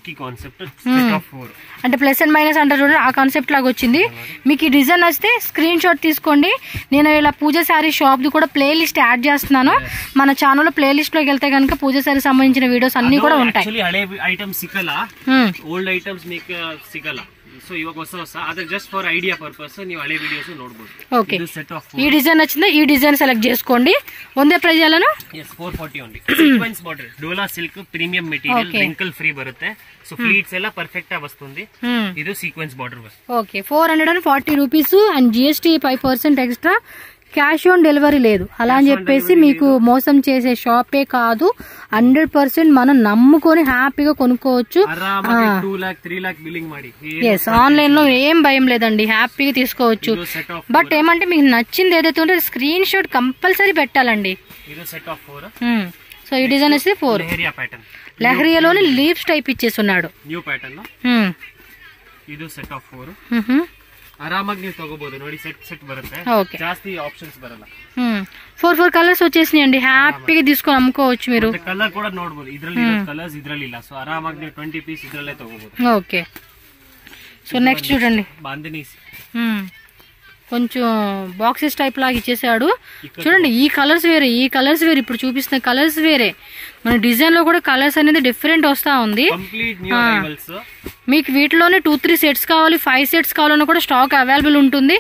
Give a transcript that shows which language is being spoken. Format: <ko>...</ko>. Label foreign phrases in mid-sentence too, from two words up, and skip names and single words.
<te>అంటే</te> <en>plus and minus</en> <te>అంటారు చూడండి, ఆ కాన్సెప్ట్ లాగా వచ్చింది. మీకు ఈ డిజైన్ వస్తే</te> <en>screen shot</en> <te>తీసుకోండి. నేను ఇలా పూజ శారీ షాప్ ది కూడా</te> <en>play list</en> <te>యాడ్ చేస్తున్నాను. మన ఛానల్ లో</te> <en>play list</en> <te>లోకి వెళ్తే కనుక పూజ శారీ సంబంధించిన వీడియోస్ అన్ని కూడా ఉంటాయి.</te> <en>old items</en> <te>మీకు సిగల.</te> <kn>సో ఇವಾಗ ಹೊಸ ಆದ್ರೆ</kn> <en>just for idea purpose</en> <kn>ನೀವು ಹಳೆ ವಿಡಿಯೋಸ್ ನೋಡಬಹುದು.</kn> <te>ఓకే. ఈ డిజైన్ వచ్చిందా, ఈ డిజైన్ సెలెక్ట్ చేసుకోండి.</te> <kn>ಒಂದೇ ಪ್ರೈಸ್ ಎಲ್ಲಾನು 440 ಓನ್ಲಿ.</kn> <en>sequence border, dola silk premium material, wrinkle free</en> <kn>ಬರುತ್ತೆ.</kn> <en>so fleets</en> <te>ಎಲ್ಲ పర్ఫెక్ట్ గా వస్తుంది. ఇది</te> <en>sequence border.</en> <te>ఓకే. 440</te> <en>rupees and GST 5% extra. cash on delivery</en> <te>లేదు. అలా అని చెప్పేసి మీకు మోసం చేసే షాపే కాదు. 100% మనం నమ్ముకొని హ్యాపీగా కొనుక్కోవచ్చు. ఎస్, ఆన్లైన్ లో ఏం భయం లేదండి, హ్యాపీగా తీసుకోవచ్చు. బట్ ఏమంటే మీకు నచ్చింది ఏదైతే ఉంటే</te> <en>screen shot compulsory</en> <te>పెట్టాలండి. సో ఈ డిజైన్ వచ్చి 4 లెహరియాలోని</te> <en>leaves type</en> <te>ఇచ్చేస్తున్నాడు.</te> <en>new pattern</en> <kn>లో ಇದು</kn> <en>set of 4</en> <kn>ಆರಾಮಾಗಿ ನೀವು ತಗೋಬಹುದು. ನೋಡಿ ಸೆಟ್ ಬರುತ್ತೆ, ಜಾಸ್ತಿ ಆಪ್ಷನ್ಸ್ ಬರಲ್ಲ.</kn> <te>4 కలర్స్ వచ్చేసినాయండి. హ్యాపీగా తీసుకొని అమ్ముకోవచ్చు మీరు. కలర్ కూడా</te> <kn>ನೋಡಬಹುದು. ಇದರಲ್ಲಿ కలర్స్ ಇದರಲ್ಲಿ ಇಲ್ಲ. సో ಆರಾಮಾಗಿ ನೀವು 20 పీస్ ಇದರಲ್ಲೇ ತಗೋಬಹುದು.</kn> <te>ఓకే. సో నెక్స్ట్ చూడండి, బాందినీస్ కొంచెం</te> <en>boxes type</en> <te>లాగా ఇచ్చేసాడు. చూడండి, ఈ కలర్స్ వేరే, ఈ కలర్స్ వేరే, ఇప్పుడు చూపిస్తున్న కలర్స్ వేరే. మన డిజైన్ లో కూడా కలర్స్ అనేది డిఫరెంట్ వస్తా ఉంది. మీకు వీటిలోనే 2-3 సెట్స్ కావాలి, 5 సెట్స్ కావాలన్నా కూడా</te> <en>stock available</en> <te>ఉంటుంది.</te>